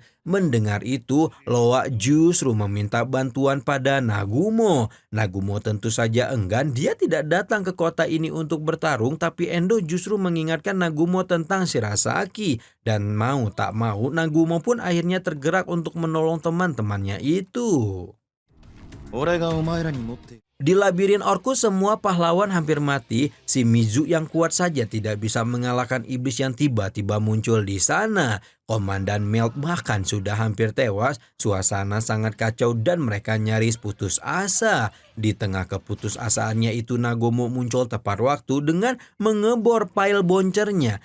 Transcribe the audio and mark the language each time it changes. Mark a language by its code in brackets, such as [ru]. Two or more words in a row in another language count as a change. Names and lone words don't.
[id] Mendengar itu, Loa justru meminta bantuan pada Nagumo. Nagumo tentu saja enggan, dia tidak datang ke kota ini untuk bertarung, tapi Endo justru mengingatkan Nagumo tentang Shirasaki. Dan mau tak mau, Nagumo pun akhirnya tergerak untuk menolong teman-temannya itu. [ja] 俺がお前らに持って [id] Di labirin Orcus semua pahlawan hampir mati. Si Mizu yang kuat saja tidak bisa mengalahkan iblis yang tiba-tiba muncul di sana. Komandan Melt bahkan sudah hampir tewas. Suasana sangat kacau dan mereka nyaris putus asa. Di tengah keputusasaannya itu Nagumo muncul tepat waktu dengan mengebor pile boncernya.